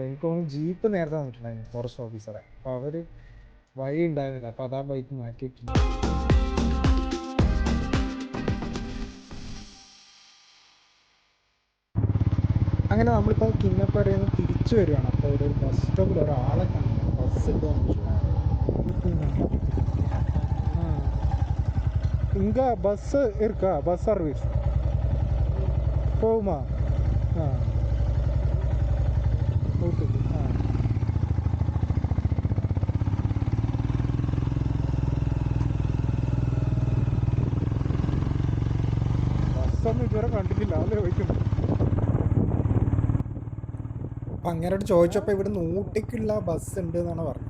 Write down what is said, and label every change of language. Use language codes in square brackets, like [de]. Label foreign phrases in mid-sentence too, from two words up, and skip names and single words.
[ml] എനിക്ക് തോന്നുന്നു ജീപ്പ് നേരത്തെ വന്നിട്ടുണ്ടായിരുന്നു ഫോറസ്റ്റ് ഓഫീസറെ. അപ്പോൾ അവർ വഴി ഉണ്ടായിരുന്നില്ല, അപ്പോൾ അതാ ബൈക്ക് മാറ്റിയിട്ടുണ്ട്. അങ്ങനെ നമ്മളിപ്പോൾ കിന്നക്കോരയിൽ നിന്ന് തിരിച്ചു വരികയാണ്. അപ്പോൾ ഒരു ബസ് സ്റ്റോപ്പിൽ ഒരാളെ കണ്ടു. ബസ് ഉണ്ടോയെന്ന് ചോദിച്ചു. [ta] இங்கே பஸ்ஸு இருக்கா? [en] bus service [ta] போகுமா? ஆ ஊட்டுக்கு. [ml] ஆ ബസ്സൊന്നും ഇതുവരെ കണ്ടിട്ടില്ല, അല്ലേ ചോദിക്കുന്നു. അപ്പം അങ്ങനോട് ചോദിച്ചപ്പോൾ ഇവിടെ ഊട്ടിക്കുള്ള ബസ് ഉണ്ട് എന്നാണ് പറഞ്ഞത്.